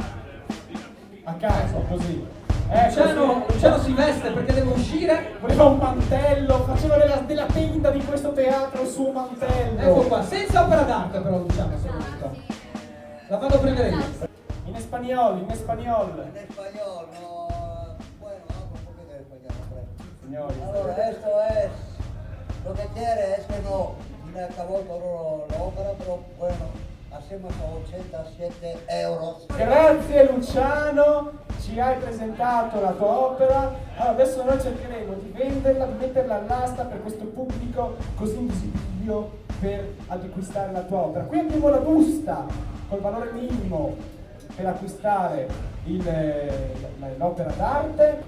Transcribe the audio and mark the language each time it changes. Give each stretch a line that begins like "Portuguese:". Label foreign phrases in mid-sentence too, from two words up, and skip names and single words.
Italian: A caso, così. Luciano si veste perché deve uscire. Voleva un mantello, faceva della tenda di questo teatro il suo mantello. Ecco qua, senza opera d'arte però Luciano, soprattutto. La vado a prendere io. In espagnol, in espagnol.
Spanish: En español, no. Bueno, hablo un poquito de español, hombre.
Italian: Signori.
Spanish: Ahora, esto es. Lo que quiere es que no me acabó todo la ópera, pero bueno, hacemos a 87 euros.
Italian: Grazie Luciano, ci hai presentato la tua opera. Allora, adesso noi cercheremo di venderla, di metterla all'asta per questo pubblico così invisibile per acquistare la tua opera. Qui abbiamo la busta col valore minimo per acquistare l'opera d'arte.